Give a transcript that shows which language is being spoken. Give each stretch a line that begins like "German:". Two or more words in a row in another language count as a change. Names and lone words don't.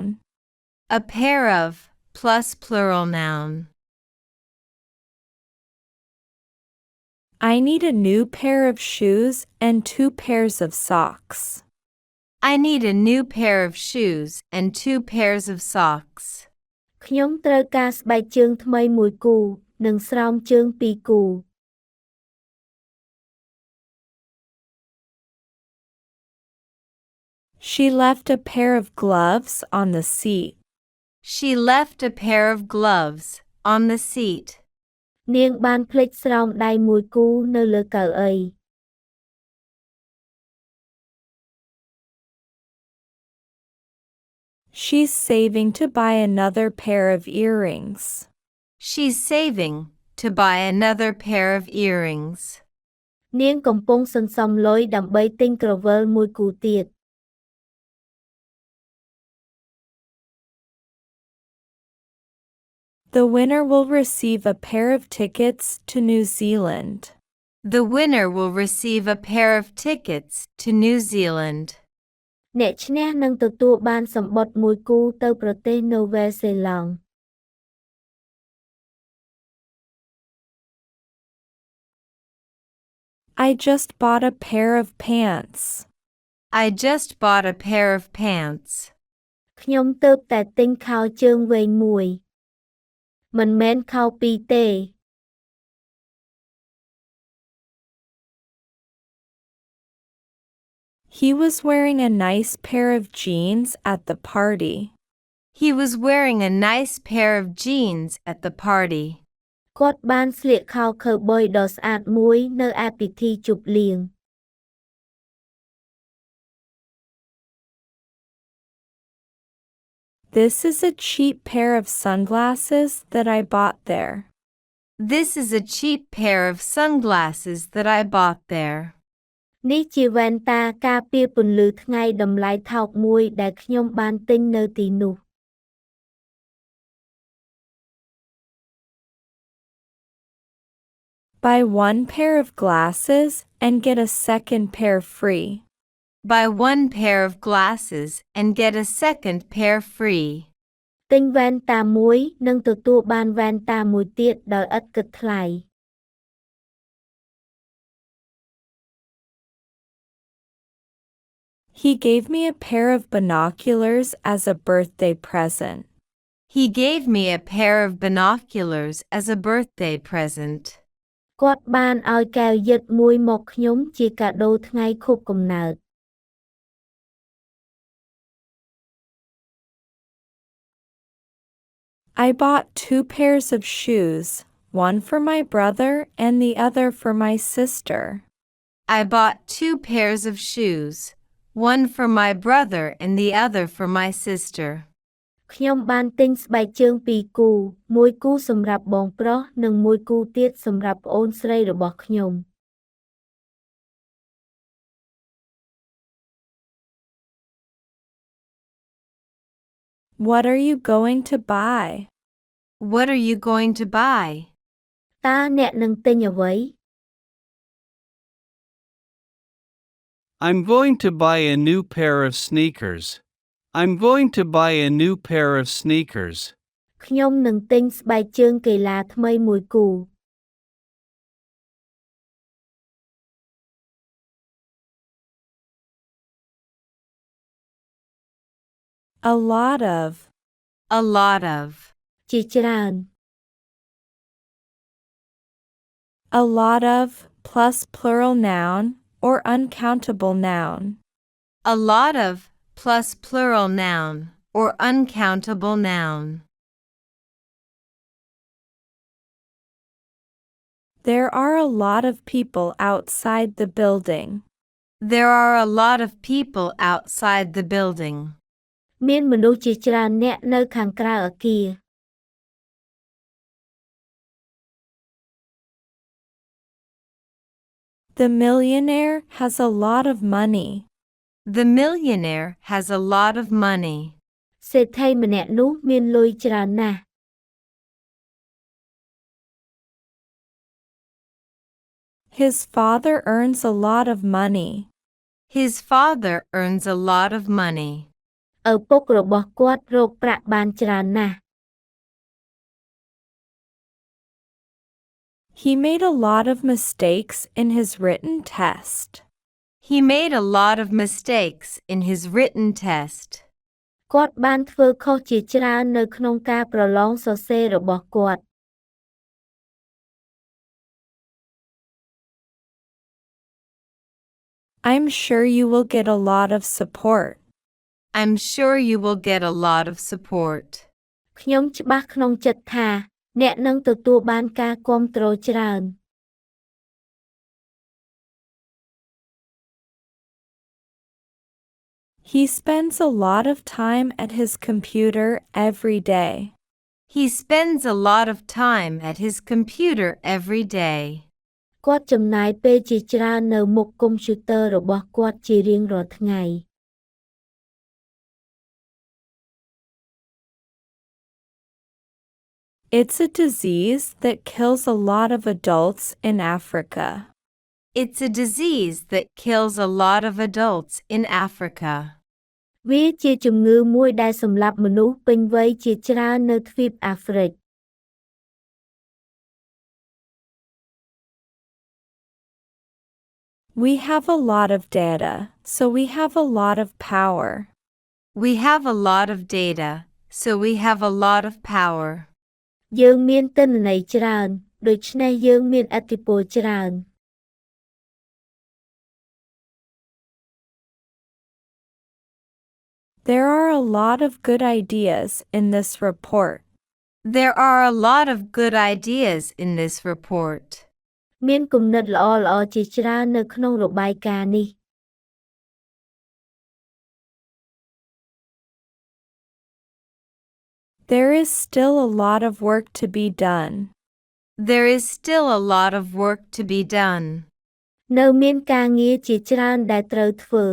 English: A pair of plus plural noun. I need a new pair of shoes and 2 pairs of socks. I need a new pair of shoes and 2 pairs of socks.
Khmer: ខ្ញុំត្រូវការស្បែកជើងថ្មីមួយគូ និងស្រោមជើងពីរគូ
English: She left a pair of gloves on the seat. She left a pair of gloves on the seat.
Khmer: នាងបានភ្លេចស្រោមដៃមួយគូនៅលើកៅអី
English: She's saving to buy another pair of earrings. She's saving to buy another pair of earrings.
Khmer: នាងកំពុងសន្សំលុយដើម្បីទិញក្រវិលមួយគូទៀត
English: The winner will receive a pair of tickets to New Zealand. The winner will receive a pair of tickets to New Zealand.
Khmer: អ្នកឈ្នះនឹងទទួលបានសំបុត្រមួយគូទៅប្រទេសនូវែលសេឡង់
English: I just bought a pair of pants. I just bought a pair of pants.
Khmer: ខ្ញុំទើបតែទិញខោជើងវែងមួយ មិនមែនខោពីរទេ
English: He was wearing a nice pair of jeans at the party. He was wearing a nice pair of jeans at the party.
Khmer: គាត់បានស្លៀកខោខូវប៊យដ៏ស្អាតមួយនៅឯពិធីជប់លៀង
English: This is a cheap pair of sunglasses that I bought there. This is a cheap pair of sunglasses that I bought there.
Khmer: នេះជាវ៉ែនតាការពារពន្លឺថ្ងៃតម្លៃថោកមួយដែលខ្ញុំបានទិញនៅទីនោះ
English: Buy 1 pair of glasses and get a second pair free. Buy 1 pair of glasses and get a second pair free.
Khmer: ទិញវ៉ែនតាមួយនិងទទួលបានវ៉ែនតាមួយទៀតដោយឥតគិតថ្លៃ
English: He gave me a pair of binoculars as a birthday present. He gave me a pair of binoculars as a birthday present.
Khmer: គាត់បានឲ្យកែវយឹតមួយមកខ្ញុំជាកាដូថ្ងៃខួបកំណើត
English: I bought 2 pairs of shoes, one for my brother and the other for my sister. I bought 2 pairs of shoes, one for my brother and the other for my sister.
Khmer: ខ្ញុំបានទិញស្បែកជើងពីរគូ មួយគូសម្រាប់បងប្រុសនិងមួយគូទៀតសម្រាប់ប្អូនស្រីរបស់ខ្ញុំ
English: What are you going to buy? What are you going to buy?
Khmer: តើអ្នកនឹងទិញអ្វី
English: I'm going to buy a new pair of sneakers. I'm going to buy a new pair of sneakers.
Khmer: ខ្ញុំនឹងទិញស្បែកជើងកីឡាថ្មីមួយគូ
English: A lot of. A lot of.
Khmer: ជាច្រើន
English: A lot of plus plural noun or uncountable noun. A lot of plus plural noun or uncountable noun. There are a lot of people outside the building. There are a lot of people outside the building.
Khmer: មានមនុស្សជាច្រើនអ្នកនៅខាងក្រៅអគារ
English: The millionaire has a lot of money. The millionaire has a lot of money.
Khmer: សេដ្ឋីម្នាក់នោះមានលុយច្រើនណាស់
English: His father earns a lot of money. His father earns a lot of money.
Khmer: ឪពុករបស់គាត់រកប្រាក់បានច្រើនណាស់
English: He made a lot of mistakes in his written test. He made a lot of mistakes in his written test.
Khmer: គាត់បានធ្វើខុសជាច្រើននៅក្នុងការប្រឡងសរសេររបស់គាត់
English: I'm sure you will get a lot of support. I'm sure you will get a lot of support.
Khmer: ខ្ញុំច្បាស់ក្នុងចិត្តថាអ្នកនឹងទទួលបានការគាំទ្រច្រើន
English: He spends a lot of time at his computer every day. He spends a lot of time at his computer every day.
Khmer: គាត់ចំណាយពេលជាច្រើននៅមុខកុំព្យូទ័ររបស់គាត់ជារៀងរាល់ថ្ងៃ
English: It's a disease that kills a lot of adults in Africa. It's a disease that kills a lot of adults in Africa.
Khmer: វាជាជំងឺមួយដែលសម្លាប់មនុស្សពេញវ័យជាច្រើននៅទ្វីបអាហ្វ្រិក
English: We have a lot of data, so we have a lot of power. We have a lot of data, so we have a lot of power.
Khmer: យើងមានទិន្នន័យច្រើនដូច្នេះយើងមានឥទ្ធិពលច្រើន
English: There are a lot of good ideas in this report. There are a lot of good ideas in this report.
Khmer: មានគំនិតល្អៗជាច្រើននៅក្នុងរបាយការណ៍នេះ
English: There is still a lot of work to be done. There is still a lot of work to be done.
Khmer: នៅមានការងារជាច្រើនដែលត្រូវធ្វើ